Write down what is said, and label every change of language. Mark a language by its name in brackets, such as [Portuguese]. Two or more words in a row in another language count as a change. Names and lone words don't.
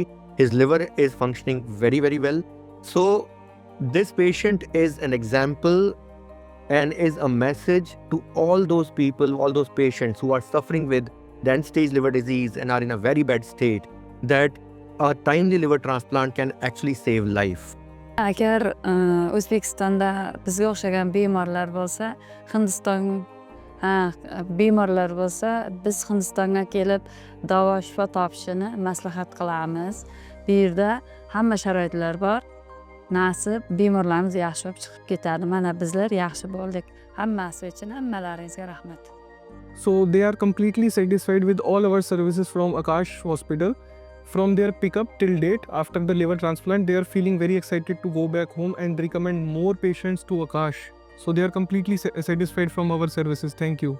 [English] His liver is functioning very, very well. So this patient is an example and is a message to all those people, all those patients who are suffering with end-stage liver disease and are in a very bad state, that a timely liver transplant can actually save life. [Uzbek] Agar O'zbekistonda bizga o'xshagan bemorlar bo'lsa, bemorlar bo'lsa, biz Hindistonga kelib davo shifo topishini maslahat qilamiz. Bu yerda hamma sharoitlar bor. Nasib bemorlarimiz yaxshi bo'lib chiqib ketadi. Mana bizlar yaxshi bo'ldik. Hammasi uchun hammalaringizga rahmat. [English] So they are completely satisfied with all our services from Aakash Hospital. From their pickup till date, after the liver transplant, they are feeling very excited to go back home and recommend more patients to Aakash. So they are completely satisfied from our services. Thank you.